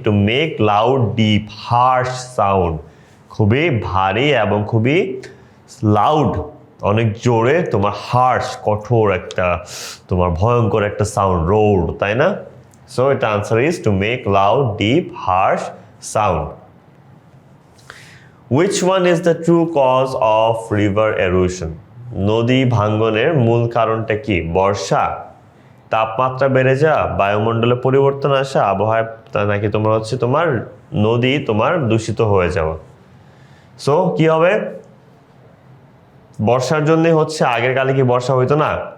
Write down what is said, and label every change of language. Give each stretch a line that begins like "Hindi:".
English: to make loud deep harsh sound,
Bangla: খুবই ভারী এবং খুবই লাউড, অনেক জোরে তোমার হার্শ কঠোর একটা তোমার ভয়ঙ্কর একটা সাউন্ড, রোর, তাই না?
English: so
Bangla: এটা
English: Answer is to make loud deep harsh sound. Which one is the true cause of river erosion?
Bangla: নদী ভাঙ্গনের মূল কারণটা কি? বর্ষা, তাপমাত্রা বেড়ে যাওয়া, বায়ুমণ্ডলে পরিবর্তন আসা, আবহাওয়া, নাকি তোমার হচ্ছে তোমার নদী তোমার দূষিত হয়ে যাওয়া? সো কি হবে? বর্ষার জন্য হচ্ছে, আগের কালে কি বর্ষা হইতো না?